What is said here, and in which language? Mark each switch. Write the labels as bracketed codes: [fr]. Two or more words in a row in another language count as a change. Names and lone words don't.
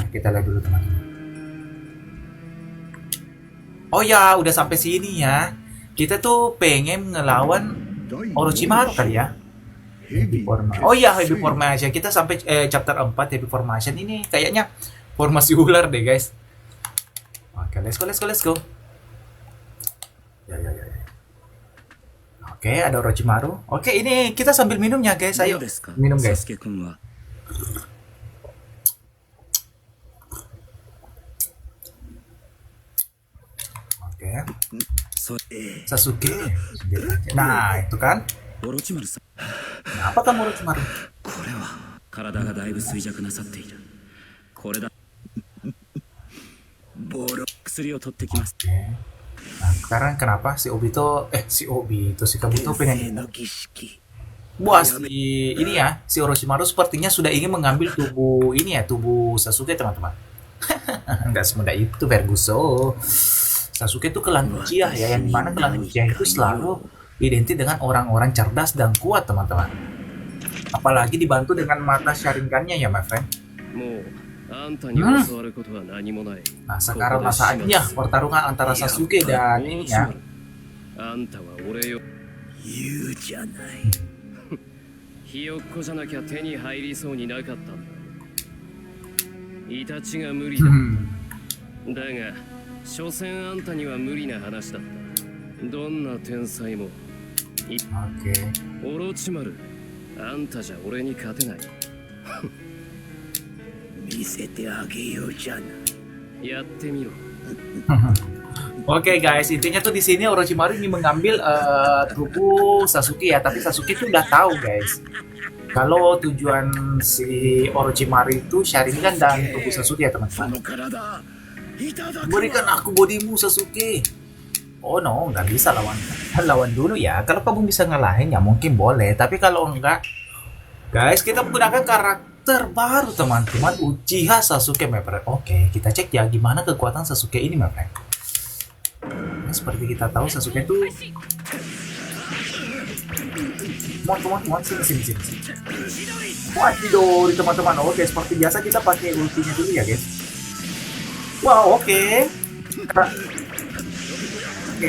[id] Kita lihat dulu, teman-teman. Oh ya, udah sampai sini ya. Kita tuh pengen ngelawan Orochimaru kali ya. Oh iya, Heavy Formation. Kita sampai chapter 4 Heavy Formation ini kayaknya formasi ular deh, guys. Oke, [en] let's go, let's go, let's go. [id] Ya, ya, ya, ya. Oke, ada Orochimaru. Oke, ini kita sambil minumnya, guys. Ayo, minum, guys. Oke, Sasuke. Nah, itu kan. Kenapa kamu Orochimaru? [ja] 体がだいぶ衰弱なさっている。これだ。薬を取ってきます。 [id] Oke. Nah, sekarang kenapa si Kabuto pengen buat ini ya, si Orochimaru sepertinya sudah ingin mengambil tubuh ini ya, tubuh Sasuke, teman-teman. Nggak semudah itu, Ferguson. Sasuke itu klan Uchiha ya, yang dimana klan Uchiha itu selalu identik dengan orang-orang cerdas dan kuat, teman-teman. Apalagi dibantu dengan mata Sharingan-nya ya, [en] my friend. [id] Nah, sekarang saatnya pertarungan antara Sasuke dan ini ya. [ja] あんたは俺よ。言うじゃない。ひよっこじゃなきゃ手に入りそうになかったんだ。イタチが無理だ。だが、所詮あんたには無理な話だった。どんな天才も。 [id] Oke. [ja] オロチマル、あんたじゃ俺に勝てない。見せてあげようじゃない。やってみろ。 [id] Oke, guys, intinya tuh di sini Orochimaru ingin mengambil tubuh Sasuke ya, tapi Sasuke tuh udah tahu, guys. Kalau tujuan si Orochimaru itu Sharingan dan tubuh Sasuke ya, teman-teman. Berikan aku bodimu, Sasuke. [en] Oh no, [id] nggak bisa lawan dulu ya. Kalau kamu bisa ngalahin ya mungkin boleh, tapi kalau enggak, guys, kita menggunakan karakter baru, teman-teman, Uchiha Sasuke, [en] my friend. [id] Oke, kita cek ya gimana kekuatan Sasuke ini, [en] my friend. [id] Nah, seperti kita tahu Sasuke itu teman-teman, sini. Waduh, teman-teman. Oke, seperti biasa kita pakai ultinya dulu ya, guys. Wow, oke. Oke.